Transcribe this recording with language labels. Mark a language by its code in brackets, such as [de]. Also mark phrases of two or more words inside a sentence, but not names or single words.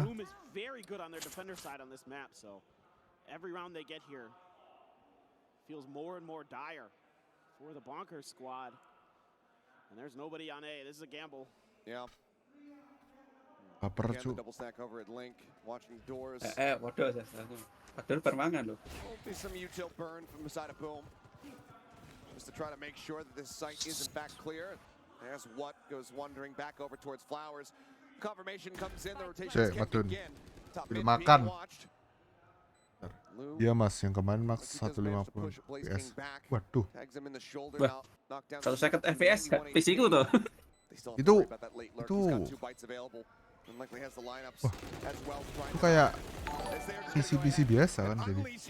[en] Boom is very good on their defender side on this map, so every round they get here feels more and more dire for the Bonkers squad. And there's nobody on A. This is a gamble. Yeah. [id] Baper cu. [en] Double stack over at Link, watching doors. [id] Waduh, padahal permangan loh. [en] Will be some util burn from the side of Boom, just to try to make sure that this site is in fact clear. There's what goes wandering back over towards Flowers. Confirmation comes in, the rotation can begin. Top mid being watched. [id] Iya mas, yang kemarin max 150 FPS. Waduh. Wah, 1 second FPS PC ku tuh. Itu kayak PC biasa kan jadi.